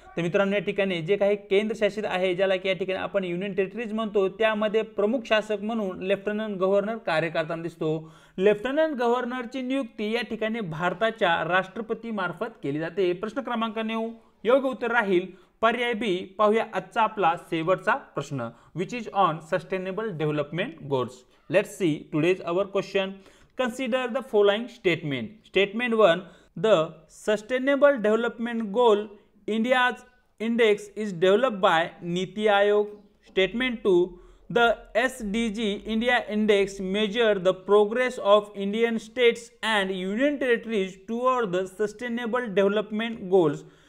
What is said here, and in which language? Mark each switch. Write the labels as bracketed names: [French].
[Marathi] तर मित्रांनो या ठिकाणी जे काही केंद्र शासित आहे, ज्याला की या ठिकाणी आपण युनियन टेरिटरीज म्हणतो, त्यामध्ये प्रमुख शासक म्हणून लेफ्टनंट गव्हर्नर कार्य करताना दिसतो। लेफ्टनंट गव्हर्नरची नियुक्ती या ठिकाणी भारताच्या राष्ट्रपती मार्फत केली जाते। प्रश्न क्रमांक 9 योग्य उत्तर राहील पर्याय बी। पाहूया आजचा आपला शेवटचा प्रश्न, [English] Which is on sustainable development goals. Let's see today's our question. Consider the following statement. Statement 1, the sustainable development goal India's index is developed by Niti Aayog. Statement 2, the SDG India Index measure the progress of Indian states and union territories toward the sustainable development goals.